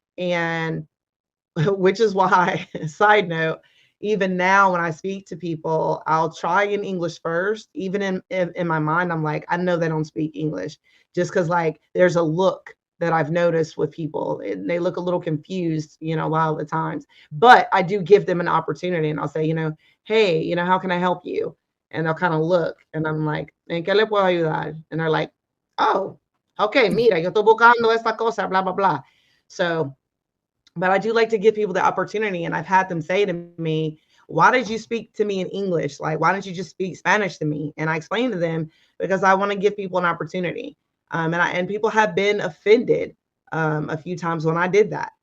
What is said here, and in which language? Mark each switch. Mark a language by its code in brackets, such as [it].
[en] And which is why, side note, even now when I speak to people, I'll try in English first. Even in my mind, I'm like, I know they don't speak English, just because like there's a look that I've noticed with people, and they look a little confused, a lot of the times. But I do give them an opportunity, and I'll say, hey, how can I help you? And they'll kind of look, and I'm like, [es] ¿En qué le puedo ayudar? [en] And they're like, oh, okay, [es] mira, yo estoy buscando esta cosa, blah blah blah. [en] So but I do like to give people the opportunity. And I've had them say to me, why did you speak to me in English? Like, why don't you just speak Spanish to me? And I explained to them because I want to give people an opportunity. And people have been offended a few times when I did that.